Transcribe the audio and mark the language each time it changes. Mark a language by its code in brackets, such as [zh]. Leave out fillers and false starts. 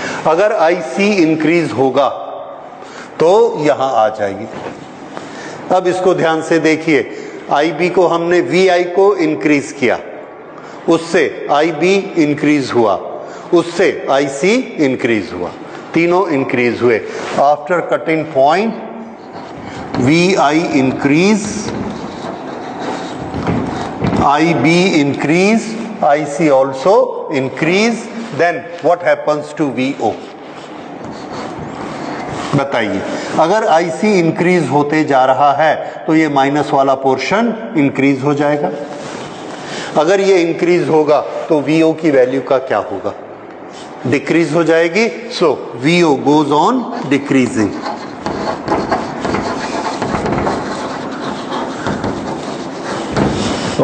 [hi] अगर IC increase होगा तो यहां आ जाएगी। अब इसको ध्यान से देखिए, IB को हमने VI को इंक्रीज किया, उससे IB इंक्रीज हुआ, उससे IC इंक्रीज हुआ, तीनों इंक्रीज हुए। [en] After cutting point VI increase, IB increase, IC also increase, then what happens to VO? [hi] बताइए, अगर IC इंक्रीज होते जा रहा है तो ये माइनस वाला पोर्शन इंक्रीज हो जाएगा। अगर ये इंक्रीज होगा तो VO की वैल्यू का क्या होगा, डिक्रीज हो जाएगी। [en] So VO goes on decreasing.